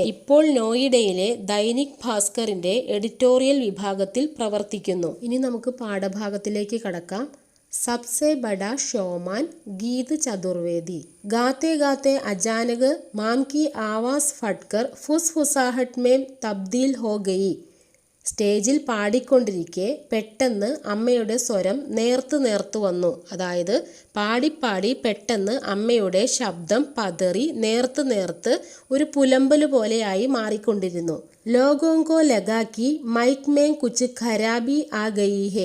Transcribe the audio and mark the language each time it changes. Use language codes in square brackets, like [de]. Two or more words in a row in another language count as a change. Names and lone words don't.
[ml] ഇപ്പോൾ നോയിഡയിലെ ദൈനിക് ഭാസ്കറിൻ്റെ എഡിറ്റോറിയൽ വിഭാഗത്തിൽ പ്രവർത്തിക്കുന്നു. ഇനി നമുക്ക് പാഠഭാഗത്തിലേക്ക് കടക്കാം. [hi] सबसे बड़ा शोमान गीत चतुर्वेदी. गाते गाते अचानक माम की आवाज़ फटकर फुसफुसाहट में तब्दील हो गई. [ml] സ്റ്റേജിൽ പാടിക്കൊണ്ടിരിക്കെ പെട്ടെന്ന് അമ്മയുടെ സ്വരം നേർത്തു വന്നു. അതായത് പാടിപ്പാടി പെട്ടെന്ന് അമ്മയുടെ ശബ്ദം പതറി നേർത്ത് ഒരു പുലമ്പല് പോലെയായി മാറിക്കൊണ്ടിരുന്നു. [hi] लोगों को लगा कि माइक में कुछ खराबी आ गई है.